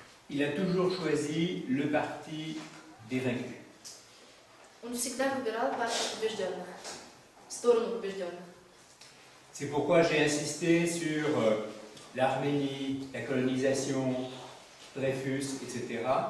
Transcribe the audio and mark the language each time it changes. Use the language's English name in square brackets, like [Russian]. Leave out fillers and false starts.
[French] Il a toujours choisi le parti des vaincus. [Russian] Он всегда выбирал партию побежденных, сторону побежденных. [French] C'est pourquoi j'ai insisté sur l'Arménie, la colonisation, Dreyfus, etc.